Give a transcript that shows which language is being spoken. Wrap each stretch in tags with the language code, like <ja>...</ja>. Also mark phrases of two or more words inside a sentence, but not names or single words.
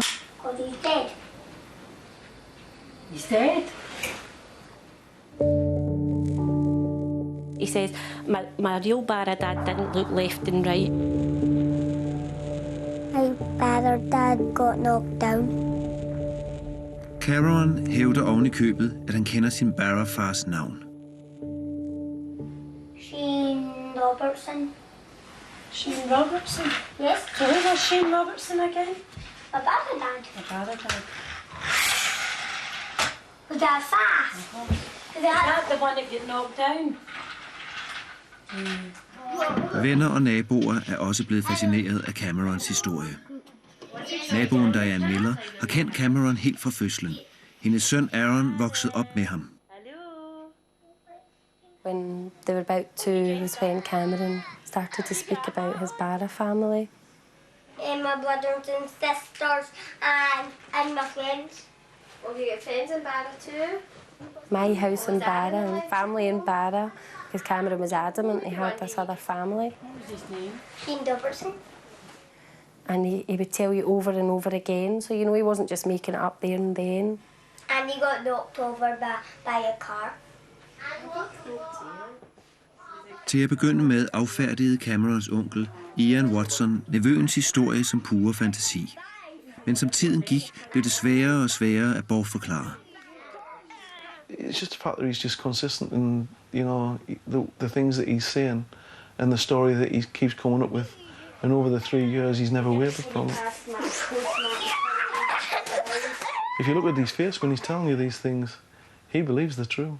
<en>Because he's dead. He's dead. He says, my real Barra dad didn't look left and right. My Barra dad got knocked down.</en> <da>Cameron hævder oven i købet, at han kender sin Barra-fars navn.</da> <en>Shane Robertson. Shane Robertson? Yes. So who was Shane Robertson again? My Barra dad. My Barra dad. Was that fast? Is that the one that got knocked down?</en> <da>Venner og naboer er også blevet fascineret af Camerons historie. Naboen Diane Miller har kendt Cameron helt fra fødslen. Hendes søn Aaron voksede op med ham.</da> <en>When they were about 2 was when Cameron started to speak about his Barra family. And my brothers and sisters and my friends. Well, you get friends in Barra too? My house in Barra and family in Barra, because Cameron was adamant he had this other family. What was his name? Shane Robertson. And he would tell you over and over again, so you know he wasn't just making it up there and then. And he got knocked over by a car.</en> <da>Til at begynde med affærdigede Camerons onkel, Ian Watson, nevøens historie som pure fantasi. Men som tiden gik, blev det sværere og sværere at bortforklare.</da> <en>It's just the fact that he's just consistent in, the things that he's saying and the story that he keeps coming up with. And over the 3 years, he's never wavered from it. If you look at his face when he's telling you these things, he believes they're true.</en>